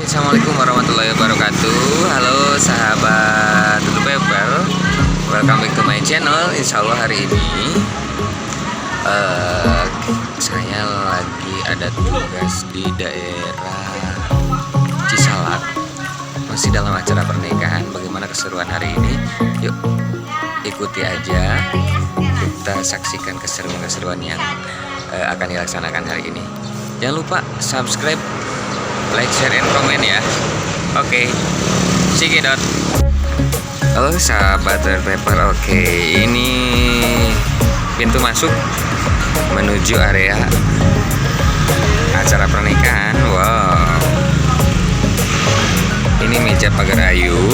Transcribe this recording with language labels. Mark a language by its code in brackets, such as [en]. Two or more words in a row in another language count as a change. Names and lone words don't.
[ar] السلام عليكم ورحمة الله وبركاته. [id] Halo sahabat Tutu Pepper, [en] welcome back to my channel. [ar] إن شاء الله [id] hari ini saya lagi ada tugas di daerah Cisalak, masih dalam acara pernikahan. Bagaimana keseruan hari ini? Yuk ikuti aja, kita saksikan keseruan-keseruan yang akan dilaksanakan hari ini. Jangan lupa [en] subscribe, like, share, and comment [id] ya. Oke, Cikidot. Halo sahabat Pepper. Oke, ini pintu masuk menuju area acara pernikahan. Wow, ini meja pagar ayu.